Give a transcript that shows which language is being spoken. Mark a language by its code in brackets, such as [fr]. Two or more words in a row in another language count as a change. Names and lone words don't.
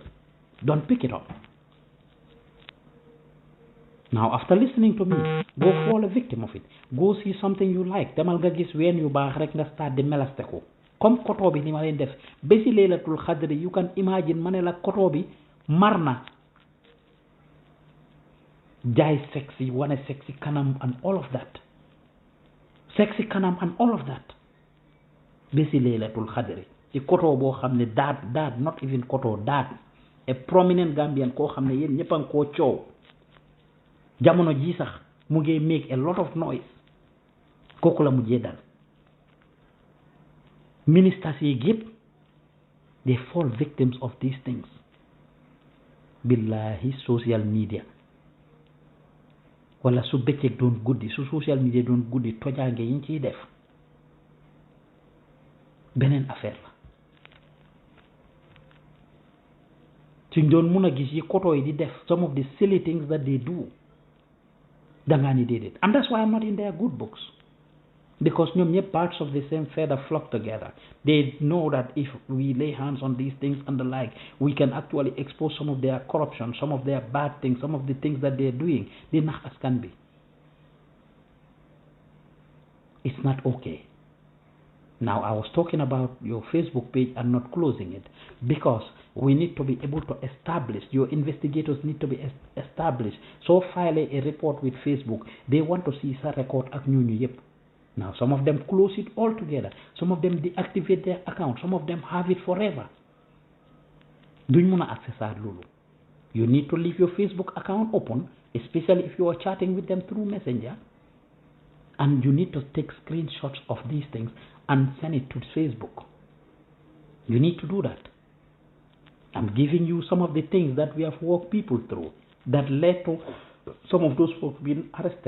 [en] Don't pick it up. Now after listening to me, go fall a victim of it. Go see something you like. [wo] Demal nga gis ween yu baax rek nga start di melaste ko. Comme koto bi ni ma leen def bési Laylatul Qadr, [en] you can imagine [wo] ma ne la koto bi marna jaay sexy, wane sexy kanam [en] and all of that. Sexy kanam and all of that. [wo] Bési Laylatul Qadr ci koto boo xam ne daad [en] not even [wo] koto daad, [en] a prominent Gambian [wo] koo xam ne yéen ñëpp a ngi koo coow jamono ji sax mu ngi [en] make a lot of noise. [wo] Kooku la mujjee dal. Ministers yi yëpp [en] they fall victims of these things. [wo] Billahi [en] social media [wo] wala su bëccëg doon guddi, su [en] social media [wo] doon guddi, tojaange yi ñu ciy def beneen affaire la. suñ doon mun a gis yi koto yi di def [en] some of the silly things that they do, [wo] dangaa ni déedéet. [en] And that's why I'm not in their good books, because [wo] ñoom ñëpp [en] parts of the same feather flock together. They know that if we lay hands on these things and the like, we can actually expose some of their corruption, some of their bad things, some of the things that they're doing. [wo] Di nax askan bi. [en] It's not okay. Now, I was talking about your Facebook page and not closing it because we need to be able to establish, your investigators need to be established. So file a report with Facebook, they want to see [wo] sa record ak ñooñu yep. [en] Now, some of them close it altogether. Some of them deactivate their account. Some of them have it forever. [wo] Duñ mëna access lolu. [en] You need to leave your Facebook account open, especially if you are chatting with them through Messenger. And you need to take screenshots of these things and send it to Facebook. You need to do that. I'm giving you some of the things that we have walked people through that led to some of those folks being arrested.